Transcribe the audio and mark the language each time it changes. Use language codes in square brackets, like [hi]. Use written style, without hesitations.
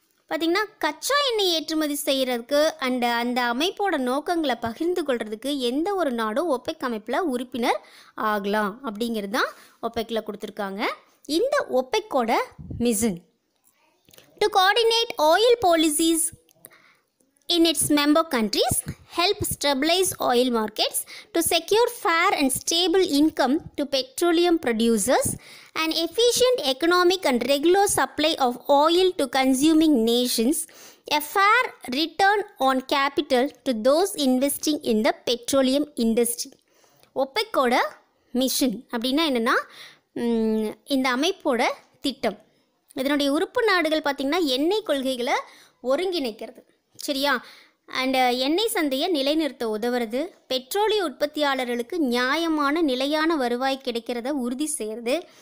[ta] பார்த்திங்கன்னா கச்சா எண்ணெய் ஏற்றுமதி செய்கிறதுக்கு அந்த அமைப்போட நோக்கங்களை பகிர்ந்து கொள்கிறதுக்கு எந்த ஒரு நாடும் ஒப்பெக் அமைப்பில் உறுப்பினர் ஆகலாம் அப்படிங்கிறது தான் ஒப்பெக்கில் கொடுத்துருக்காங்க. இந்த ஒப்பெக்கோட [en] Mission to coordinate oil policies in its member countries help stabilize oil markets to secure fair and stable income to petroleum producers, an efficient economic and regular supply of oil to consuming nations, a fair return on capital to those investing in the petroleum industry. [ta] ஒப்பெக்கோட mission அப்படின்னா என்னென்னா, இந்த அமைப்போட திட்டம், இதனுடைய உறுப்பு நாடுகள் பார்த்திங்கன்னா எண்ணெய் கொள்கைகளை ஒருங்கிணைக்கிறது, சரியா, அண்டு எண்ணெய் சந்தையை நிலைநிறுத்த உதவுறது, பெட்ரோலிய உற்பத்தியாளர்களுக்கு நியாயமான நிலையான வருவாய் கிடைக்கிறத உறுதி செய்கிறது,